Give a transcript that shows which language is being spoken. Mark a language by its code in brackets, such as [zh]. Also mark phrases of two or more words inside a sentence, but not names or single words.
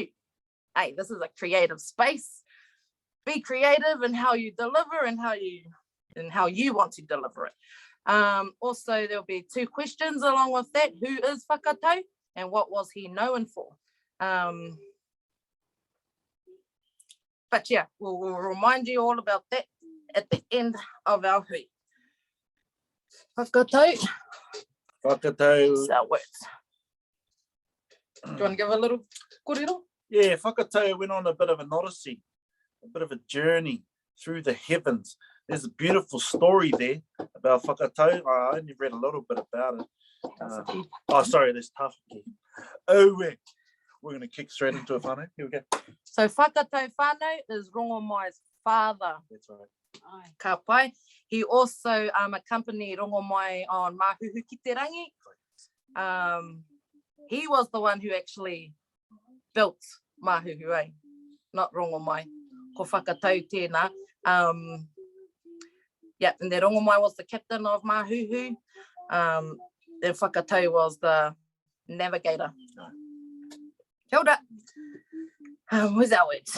[en] Hey, this is a creative space. Be creative in how you deliver and how you want to deliver it. Also, there'll be 2 questions along with that. Who is whakatau and what was he known for? But yeah, we'll remind you all about that at the end of our hui. Whakatau. Whakatau. That's how it works. Do you want to give a little kōrero? Yeah, whakatau went on a bit of an odyssey, a bit of a journey through the heavens. There's a beautiful story there about whakatau. I only read a little bit about it. Sorry, there's Tāmaki. We're going to kick straight into a whānau. Here we go. So whakatau whānau is Rongomai's father. That's right. [mi] Ka pai. [en] He also accompanied Rongomai on Mahuhu ki te rangi. He was the one who actually built Mahuhu, not Rongomai. [mi] Ko whakatau tēnā. [en] Yeah, and then Rongomai was the captain of Mahuhu. Then whakatau was the navigator. [mi] Kia ora. [en] Where's our words?